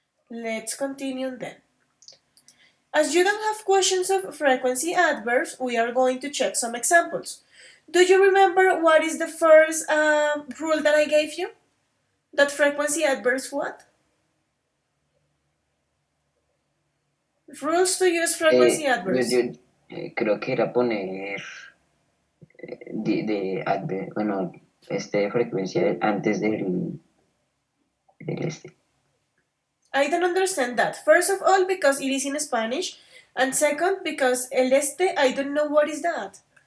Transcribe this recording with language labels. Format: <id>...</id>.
<en>Let's continue then. As you don't have questions of frequency adverbs, we are going to check some examples. Do you remember what is the first rule that I gave you? That frequency adverbs what? Rules to use frequency adverbs.</en> <es>Yo creo que era poner de adverb, bueno, frecuencia antes del este.</es> <en>I don't understand that. First of all, because it is in Spanish, and second, because</en> <es>el este,</es> <en>I don't know what is that.</en>